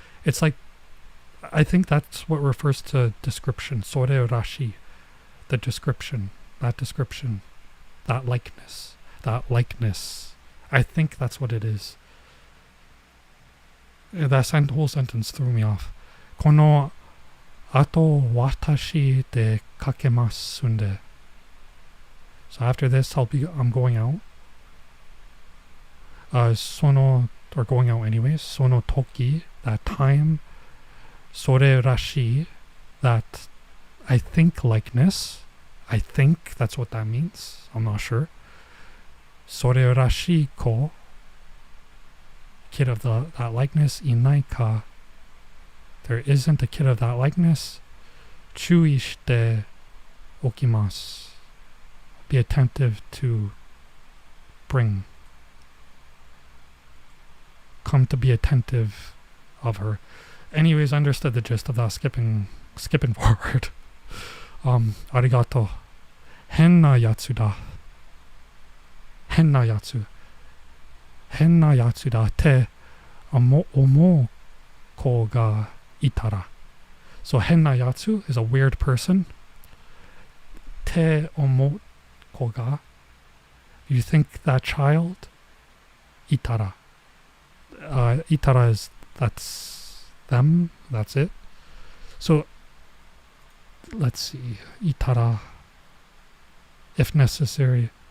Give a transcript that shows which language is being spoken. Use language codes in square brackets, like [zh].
[en] It's like, I think that's what refers to description. Sore Rashi. The description. That description. That likeness. That likeness. I think that's what it is. That whole sentence threw me off. [ja] この後私出かけますんで. [en] So after this, I'm going out. その or going out anyways. その時 that time. それらしい that I think likeness. I think that's what that means. I'm not sure. それらしい子 kid of that likeness いないか There isn't a kid of that likeness. 注意しておきます. Be attentive to bring. Come to be attentive of her. Anyways, I understood the gist of that. Skipping forward. Arigato. [ja] 変なやつだ.変なやつ. 変なやつだって思う子がいたら. [en] So 変なやつ is a weird person. て思う子が You think that child? いたら. Itara is, that's them. That's it. So let's see. Itara. If necessary.